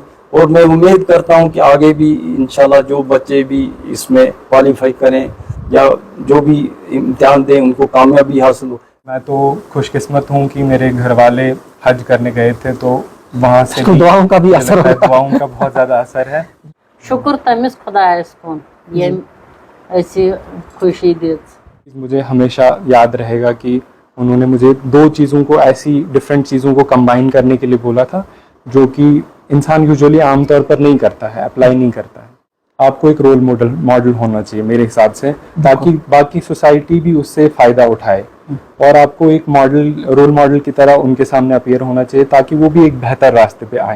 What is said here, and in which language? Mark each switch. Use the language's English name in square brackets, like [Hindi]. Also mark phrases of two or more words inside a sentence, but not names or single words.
[Urdu] اور میں امید کرتا ہوں کہ آگے بھی ان شاء اللہ جو بچے بھی اس میں کوالیفائی کریں یا جو بھی امتحان دیں ان کو کامیابی حاصل ہو. میں تو خوش قسمت ہوں کہ میرے گھر والے حج کرنے گئے تھے، تو وہاں سے بھی دعاؤں کا بھی اثر ہے, دعاؤں کا بہت زیادہ اثر ہے. [Kashmiri] شُکر تمِس خُدایَس کُن [Urdu] یہ ایسی خوشی دی. مجھے ہمیشہ یاد رہے گا کہ انہوں نے مجھے دو چیزوں کو، ایسی ڈیفرنٹ چیزوں کو کمبائن کرنے کے لیے بولا تھا جو کہ انسان یوژولی عام طور پر نہیں کرتا ہے، اپلائی نہیں کرتا ہے. آپ کو ایک [English] role model [Urdu] ہونا چاہیے میرے حساب سے، تاکہ باقی سوسائٹی بھی اس سے فائدہ اٹھائے، اور آپ کو ایک [English] role model [Urdu] کی طرح ان کے سامنے اپیئر ہونا چاہیے تاکہ وہ بھی ایک بہتر راستے پہ آئے.